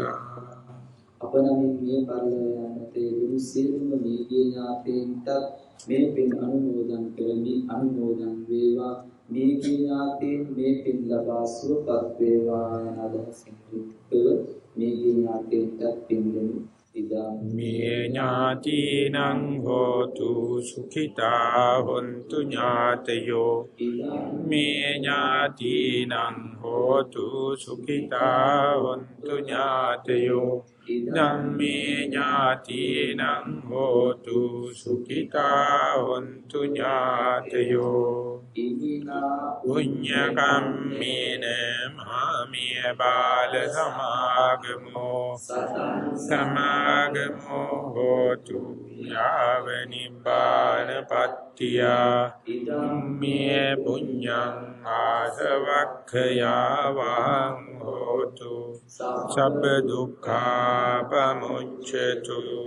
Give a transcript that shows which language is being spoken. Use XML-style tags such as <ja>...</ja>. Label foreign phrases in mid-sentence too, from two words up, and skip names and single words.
<si>අප නමින් මේ පරිලෝක යන්නට යෙදුණු සියලුම දීගේ ඥාතීන්ට මේ පින් අනුමෝදන් කරමි අනුමෝදන් වේවා මේ ඥාතීන් මේ පින් ලබා සුවපත් වේවා යන අදහසින් යුක්තව මේ ඥාතීන්ට පින් දෙමු.</si> <pi>මේ ඥාතිනං හෝතු සුඛිතා හොන්තු ඥාතයෝ මේ ඥාතිනං හෝතු සුඛිතා හොන්තු ඥාතයෝ ධම්මේ ඥාතිනං හෝතු සුඛිතා හොන්තු ඥාතයෝ පුඤ්ඤ කම්මේන මාමිය බාල සමාගමෝ සමාගමෝ හෝතු යාව නිබ්බාන පත්තියා ඉදම්මේ පුඤ්ඤං ආසවක්ඛයා වං හෝතු සබ්බ දුක්ඛා පමුච්ඡතු.</pi>